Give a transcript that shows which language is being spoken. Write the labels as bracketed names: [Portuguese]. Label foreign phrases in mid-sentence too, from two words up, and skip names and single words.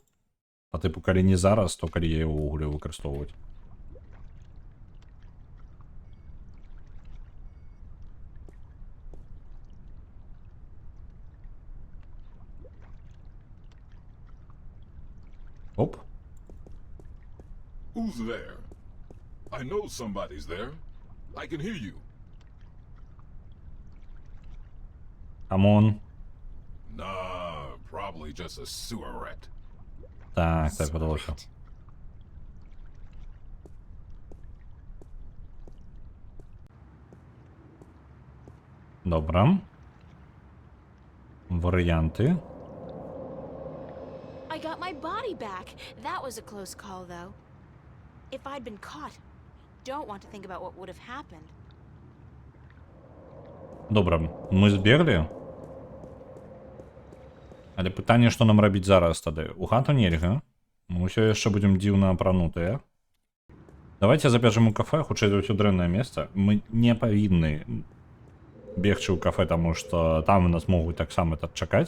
[Belarusian] Па тыпу, калі не зараз, то калі яе ўвогуле выкарыстоўваць. Оп. [English] Who's there? I know somebody's there. I can hear you. [Belarusian] Камон. [English] Nah, probably just a sewer rat. [Belarusian] Так, так подалося. Добра. Варіанти. [English] I got my body back. That was a close call, though. If I'd been caught, don't want to think about what would have happened. [Belarusian] Добра, мы збеглі. Але пытанне, што нам рабіць зараз тады? У хату нельга. Мы ўсё яшчэ будзем дзіўна апранутыя. Давайте забежым у кафе, хутчэй за ўсё дрэннае месца. Мы не павінны бегчы ў кафе, таму што там нас могуць таксама тут чакаць.